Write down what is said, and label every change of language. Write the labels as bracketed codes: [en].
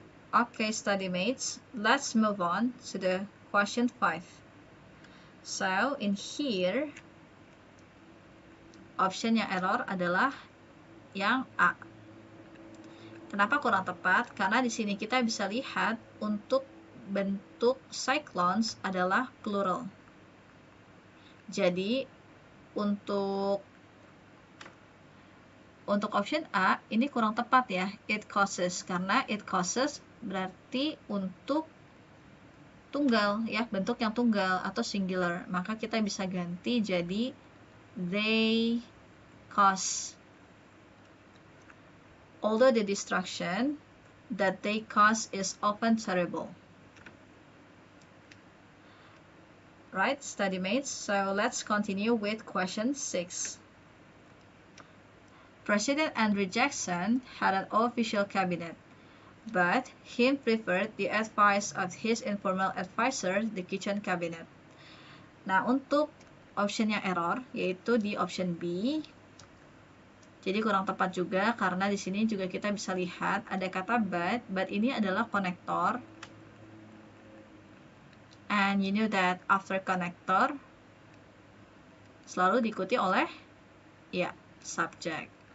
[en] Okay, study mates, let's move on to the question 5. So, in here, [id] option yang error adalah yang A. Kenapa kurang tepat? Karena di sini kita bisa lihat untuk bentuk cyclones adalah plural. Jadi, untuk option A ini kurang tepat ya, it causes, karena it causes berarti untuk tunggal ya, bentuk yang tunggal atau singular, maka kita bisa ganti jadi they cause. [en] Although the destruction that they cause is often terrible. Right, study mates? So let's continue with question 6. President Andrew Jackson had an official cabinet, but he preferred the advice of his informal advisor, the kitchen cabinet. [id] Nah, untuk option yang error, yaitu di option B, jadi kurang tepat juga karena di sini juga kita bisa lihat ada kata but ini adalah konektor. [en] And you know that after connector [id] selalu diikuti oleh ya [en] subject.